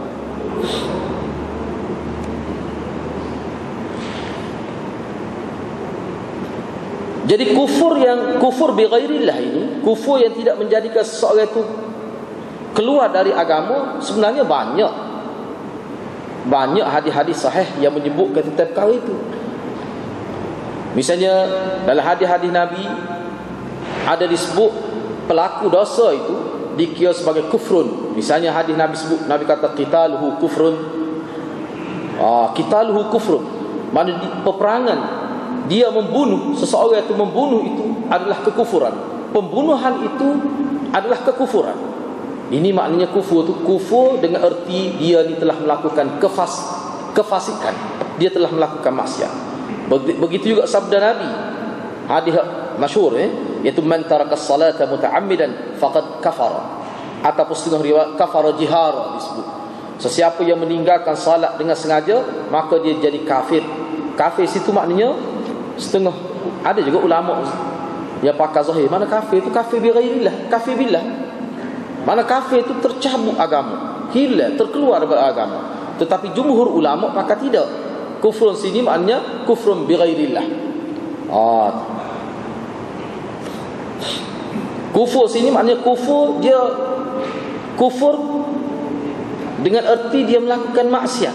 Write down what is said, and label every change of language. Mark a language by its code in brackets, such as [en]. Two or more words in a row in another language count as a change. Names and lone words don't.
[ms] Jadi [ar] كفر بغير الله [ms] ini, kufur yang tidak menjadikan seseorang itu keluar dari agama, sebenarnya banyak hadis-hadis sahih yang menyebutkan tentang perkara itu. Misalnya dalam hadis-hadis Nabi ada disebut pelaku dosa itu dikira sebagai kufrun. Misalnya hadis Nabi sebut, Nabi kata [ar] قتاله كفر. قتاله كفر, [ms] makna peperangan, dia membunuh, seseorang itu membunuh itu adalah kekufuran. Pembunuhan itu adalah kekufuran. Ini maknanya kufur itu, kufur dengan erti dia ni telah melakukan kefasikan, dia telah melakukan maksiat. Begitu juga sabda Nabi, hadis masyhur iaitu [ar] من ترك الصلاة متعمدا فقد كفر, [ms] ataupun setengah riwayat [ar] كفر جهارا [ms] disebut. Sesiapa yang meninggalkan salat dengan sengaja, maka dia jadi kafir. Kafir situ maknanya setengah. Ada juga ulama yang pakai zahir. Mana kafir itu [ar] كافر بغير الله, كافر بالله. [ms] Mana kafir itu tercabut agama, hilang, terkeluar daripada agama. Tetapi jumhur ulama pakai tidak. [ar] كفر [ms] maknanya [ar] كفر بغير الله. [ms] Kufur sini maknanya kufur, dia kufur dengan erti dia melakukan maksiat.